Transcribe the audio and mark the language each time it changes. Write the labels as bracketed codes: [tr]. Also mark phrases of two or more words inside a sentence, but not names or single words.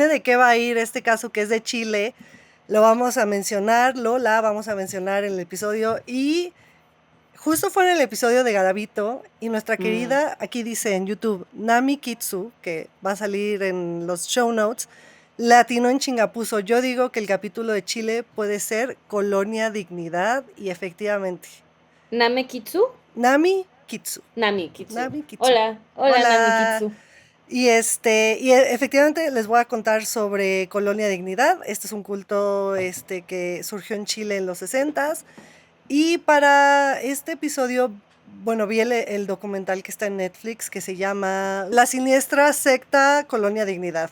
[es] adivine de qué va a ir este caso que es de Chile, lo vamos a mencionar, la vamos a mencionar en el episodio y justo fue en el episodio de Garabito y nuestra Mm. querida, aquí dice en YouTube, Nami Kitsu, que va a salir en los [en] show notes, [es] latino en chingapuso. Yo digo que el capítulo de Chile puede ser Colonia Dignidad y efectivamente, Name Kitsu. Nami Kitsu. Nami Kitsu. Nami Kitsu. Hola. Hola, Nami Hola. Kitsu. Efectivamente les voy a contar sobre Colonia Dignidad. Este es un culto que surgió en Chile en los 60s. Y para este episodio, bueno, vi el documental que está en Netflix que se llama La siniestra secta Colonia Dignidad.